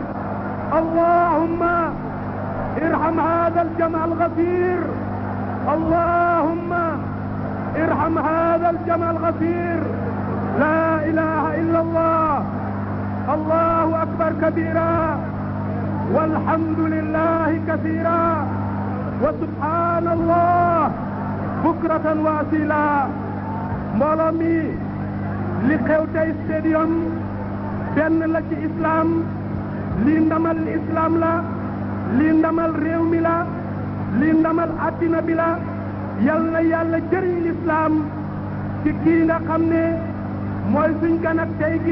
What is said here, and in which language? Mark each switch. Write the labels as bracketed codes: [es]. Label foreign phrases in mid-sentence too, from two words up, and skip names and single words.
[ar] اللهم ارحم هذا الجمع الغفير، اللهم ارحم هذا الجمع الغفير، لا إله إلا الله، الله أكبر كبيرا، والحمد لله كثيرا، وسبحان الله بكرة وأصيلا. [wo] mbooloo mi li xew tey stadium benn la ci islam, lii ndamal islam la, lii ndamal réew mi la, lii ndamal àddina bi la. yal na yàlla jëriñ l'islam ci kii nga xam ne mooy suñ gan ak tey gi.